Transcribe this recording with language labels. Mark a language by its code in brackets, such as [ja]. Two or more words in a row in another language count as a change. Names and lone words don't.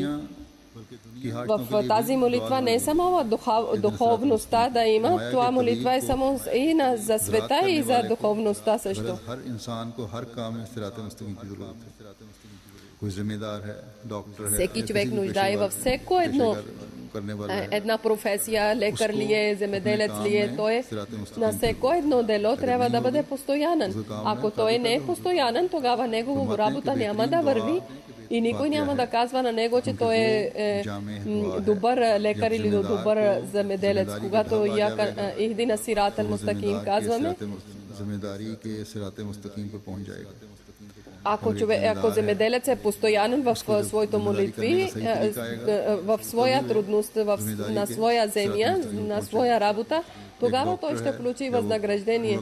[bg] В тази молитва не е само духовността да има, това молитва е само и за света и за духовността също. Всеки човек нуждае във всеко едно [ur] کرنے والا ہے [bg] една професия, лекар ли е, земеделец ли е, той на всяко едно дело трябва да бъде постоянен. Ако той не е постоянен, тогава негово работа няма да върви и никой няма да казва на него, че той е добър лекар или добър земеделец. Когато [ar] اهدنا الصراط المستقيم [bg] казваме, ако земеделец е постоянен в своите молитви, в своя трудност, на своя земя, на своя работа, тогава той ще получи възнаграждение.